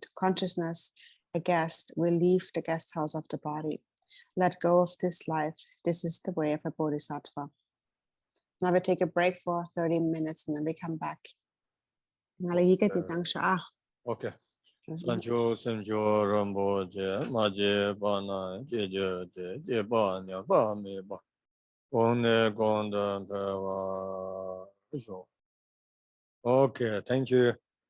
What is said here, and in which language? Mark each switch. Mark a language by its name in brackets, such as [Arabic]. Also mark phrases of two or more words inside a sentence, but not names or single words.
[English] Consciousness, a guest, will leave the guest house of the body. Let go of this life. This is the way of a bodhisattva. Now we take a break for 30 minutes and then we come back. Okay. Sancho Sancho Rambo Je Maje Bana Je Je Ba Nya Ba Me Ba One Gonda Ba. Okay, thank you.